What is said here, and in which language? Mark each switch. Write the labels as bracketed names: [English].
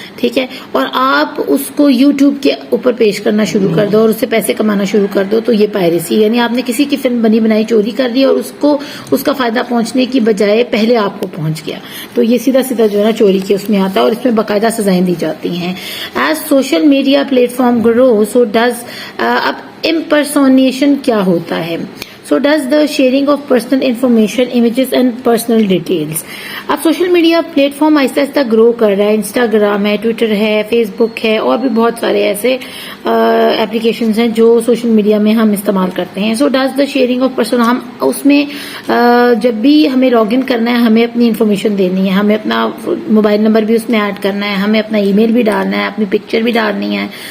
[Urdu] ٹھیک ہے, اور آپ اس کو یوٹیوب کے اوپر پیش کرنا شروع کر دو اور اس سے پیسے کمانا شروع کر دو, تو یہ پائریسی, یعنی آپ نے کسی کی فلم بنی بنائی چوری کر لی اور اس کو اس کا فائدہ پہنچنے کی بجائے پہلے آپ کو پہنچ گیا, تو یہ سیدھا سیدھا جو ہے نا چوری کی اس میں آتا ہے, اور اس میں باقاعدہ سزائیں دی جاتی ہیں. [English] As social media platform grow so does. [Urdu] اب امپرسونیشن کیا ہوتا ہے؟ [English] So does the sharing of personal information, images and personal details. [Urdu] اب سوشل میڈیا پلیٹ فارم آہستہ آہستہ گرو کر رہا ہے, انسٹاگرام ہے, ٹویٹر ہے, فیس بک ہے, اور بھی بہت سارے ایسے اپلیکیشنز ہیں جو سوشل میڈیا میں ہم استعمال کرتے ہیں. [English] so does the sharing of personal, [Urdu] ہم اس میں جب بھی ہمیں لاگ ان کرنا ہے ہمیں اپنی انفارمیشن دینی ہے, ہمیں اپنا موبائل نمبر بھی اس میں ایڈ کرنا ہے, ہمیں اپنا ای میل بھی ڈالنا ہے, اپنی پکچر بھی ڈالنی ہے.